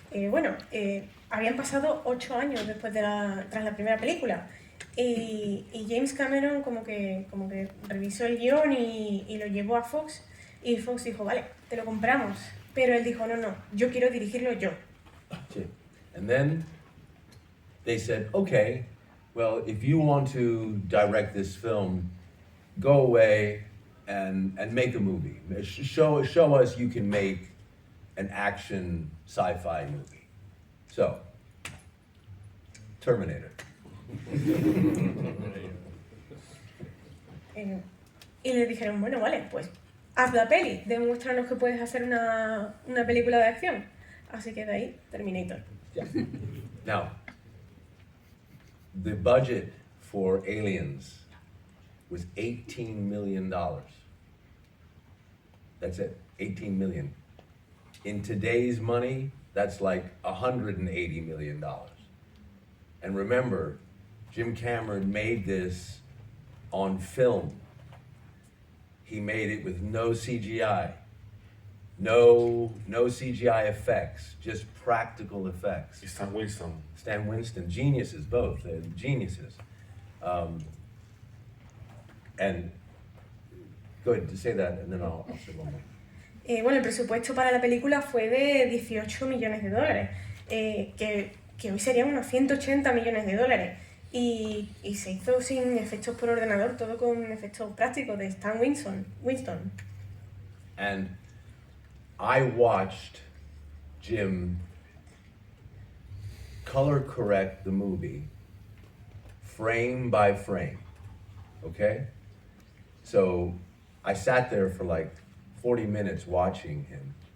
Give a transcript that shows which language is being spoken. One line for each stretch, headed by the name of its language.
Spanish: Bueno, habían pasado 8 años tras la primera película y James Cameron como que revisó el guión y lo llevó a Fox, y Fox dijo, vale, te lo compramos, pero él dijo, no, yo quiero dirigirlo yo.
English: And then they said, okay, well, if you want to direct this film, go away and make a movie. Show us you can make an action sci-fi movie. So, Terminator.
Spanish: Y le dijeron, bueno, vale, pues haz la peli, demuéstranos que puedes hacer una película de acción. Así que de ahí, Terminator.
English: Yeah. Now, the budget for Aliens was $18 million. That's it, 18 million. In today's money, that's like $180 million. And remember, Jim Cameron made this on film. He made it with no CGI. No CGI effects, just practical effects. Stan Winston. Stan Winston, geniuses, both, they're geniuses. And go ahead, say that, and then I'll say one more.
Spanish: Bueno, el presupuesto para la película fue de 18 millones de dólares, que hoy serían unos 180 millones de dólares. Y se hizo sin efectos por ordenador, todo con efectos prácticos de Stan Winston.
English: And I watched Jim color correct the movie frame by frame, okay? So I sat there for like 40 minutes watching him.